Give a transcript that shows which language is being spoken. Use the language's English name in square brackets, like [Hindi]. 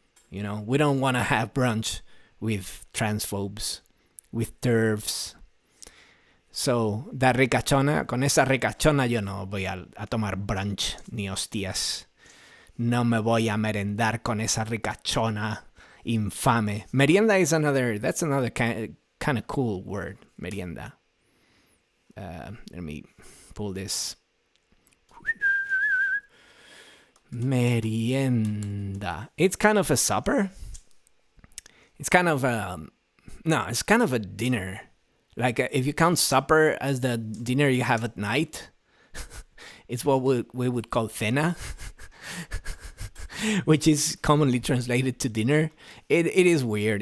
[English] We don't want to have brunch with transphobes, with TERFs. [Spanish] So, con esa ricachona yo no voy a tomar brunch ni hostias. No me voy a merendar con esa ricachona infame. [English] Merienda is that's another kind of cool word, merienda. Let me pull this. Merienda. It's kind of a supper. It's kind of it's kind of a dinner. Like if you count supper as the dinner you have at night, it's what we would call cena, which is commonly translated to dinner. It is weird.